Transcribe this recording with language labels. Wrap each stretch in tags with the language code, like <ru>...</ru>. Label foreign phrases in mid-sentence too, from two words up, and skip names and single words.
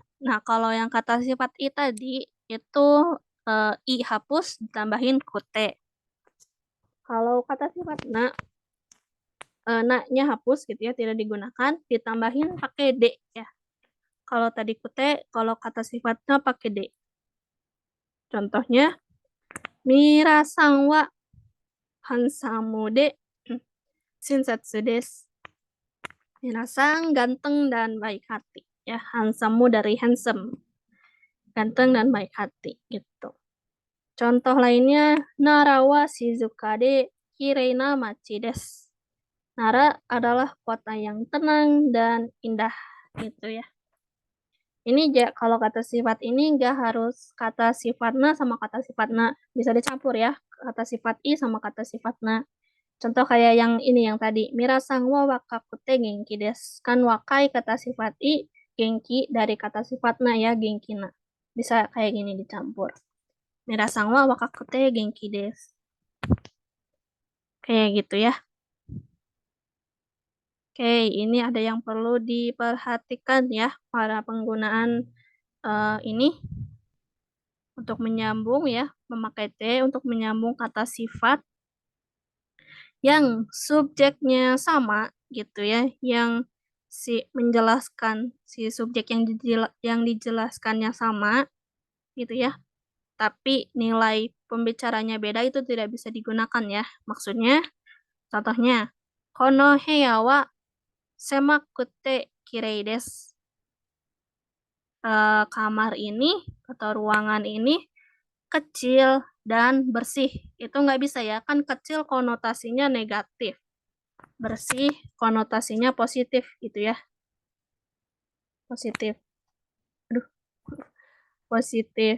<id>Nah, kalau yang kata sifat i tadi itu i hapus ditambahin kute. Kalau kata sifat na, na-nya hapus gitu ya, tidak digunakan, ditambahin pakai d ya. Kalau tadi kute, kalau kata sifatnya pakai d. Contohnya,</id> <ja>ミラーさんはハンサムで親切です.</ja> <id>Mirasang ganteng dan baik hati. Ya, hansamu dari handsome. Ganteng dan baik hati gitu.</id> <ja>Contoh lainnya, 奈良は静かできれいな町です.</ja> <id>Nara adalah kota yang tenang dan indah gitu ya. Ini kalau kata sifat ini nggak harus kata sifat na sama kata sifat na. Bisa dicampur ya. Kata sifat i sama kata sifat na. Contoh kayak yang ini yang tadi.</id> <ja>ミラーさんは若くて元気です.</ja> <id>Kan wakai kata sifat i, genki dari kata sifat na ya,</id> <ja>元気な.</ja> <id>Bisa kayak gini dicampur.</id> <ja>ミラーさんは若くて元気です.</ja> <id>Kayak gitu ya. Oke, ini ada yang perlu diperhatikan ya para penggunaan ini untuk menyambung ya, memakai T untuk menyambung kata sifat yang subjeknya sama gitu ya, yang menjelaskan si subjek yang dijelaskannya sama gitu ya, tapi nilai pembicaranya beda itu tidak bisa digunakan ya. Maksudnya, contohnya,</id> <ja>この部屋は狭くてきれいです.</ja> <id>Kamar ini atau ruangan ini kecil dan bersih. Itu nggak bisa ya, kan kecil konotasinya negatif. Bersih konotasinya positif gitu ya. Positif. Aduh, positif.</id>